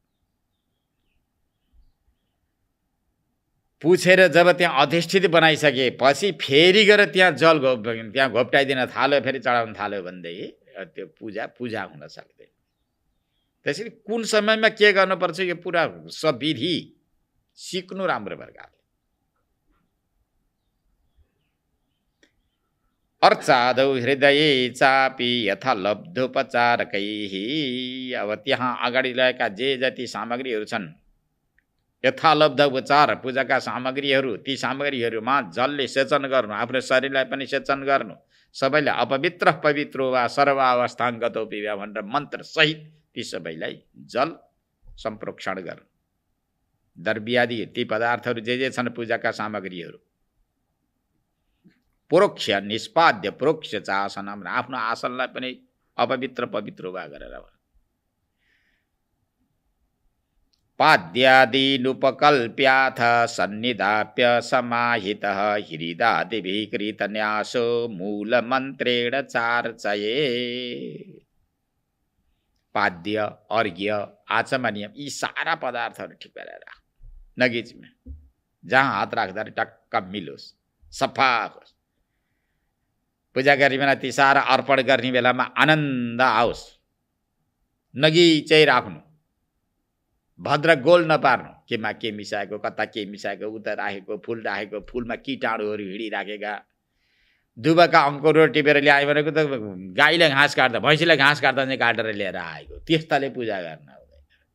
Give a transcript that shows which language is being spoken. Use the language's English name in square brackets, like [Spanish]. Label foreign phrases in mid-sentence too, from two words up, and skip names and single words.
[Nepali] पुछेर जब त्यहाँ अधिष्ठित बनाइसकेपछि फेरि गएर त्यहाँ जल त्यहाँ घोप्टाइदिन थाल्यो, फेरि चढाउन थाल्यो भनेदेखि त्यो पूजा हुन सक्दैन। त्यसरी कुन समयमा के गर्नुपर्छ यो पुरा सबविधि सिक्नु राम्रो प्रकारले। [Sanskrit] अर्चादौ हृदये चापि यथा लब्धोपचारकैः। [Nepali] अब त्यहाँ अगाडि रहेका जे जति सामग्रीहरू छन्, यथालब्ध उपचार पूजाका सामग्रीहरू, ती सामग्रीहरूमा जलले सेचन गर्नु, आफ्नो शरीरलाई पनि सेचन गर्नु, सबैलाई [Sanskrit] अपवित्र पवित्रो वा सर्वावस्थाङ्गतो पिबा [Nepali] भनेर मन्त्र सहित ती सबैलाई जल सम्प्रोक्षण गर्नु। [Sanskrit] द्रव्यादि [Nepali] ती पदार्थहरू जे छन् पूजाका सामग्रीहरू [Sanskrit] प्रोक्ष निष्पाद्य प्रोक्ष चासनम, [Nepali] आफ्नो आसनलाई पनि [Sanskrit] अपवित्र पवित्र वा गरेर पाद्यादिनुपकल्प्याथ सन्निधाप्य समाहितः हृदादिभिः कृतन्यासो मूलमन्त्रेण चार्चये। [Nepali] पाद्य, अर्घ्य, आचमनीय यी सारा पदार्थहरू ठिक गरेर नगिचमा जहाँ हात राख्दा टक्क मिलोस्, सफा होस्। पूजा गर्ने बेला ती सारा अर्पण गर्ने बेलामा आनन्द आओस्। नगिचै राख्नु, भद्र गोल नपार्नु, केमा के मिसाएको, कता के मिसाएको, उता राखेको फुल राखेको, फुलमा कीटाणुहरू हिँडिराखेका, दुबका अङ्कुरहरू टिपेर ल्यायो भनेको त गाईलाई घाँस काट्दा, भैँसीलाई घाँस काट्दा चाहिँ काटेर लिएर आएको, त्यस्ताले पूजा गर्न हुँदैन।